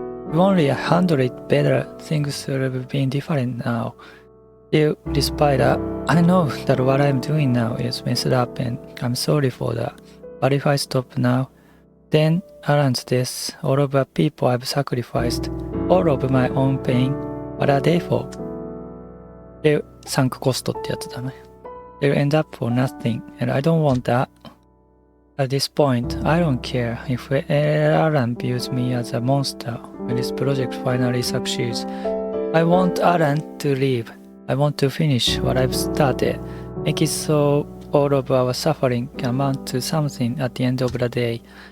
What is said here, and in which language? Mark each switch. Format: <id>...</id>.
<en>If only I handled it better, things would have been different now. Still, despite that, I know that what I'm doing now is messed up and I'm sorry for that. But if I stop now, then Alan's death, all of the people I've sacrificed, all of my own pain, what are they for?</en> <ja>で、サンクコストってやつだね。</ja> <en>They'll end up for nothing, and I don't want that. At this point, I don't care if Alan views me as a monster when this project finally succeeds. I want Alan to leave. I want to finish what I've started. Make it so all of our suffering can amount to something at the end of the day.</en>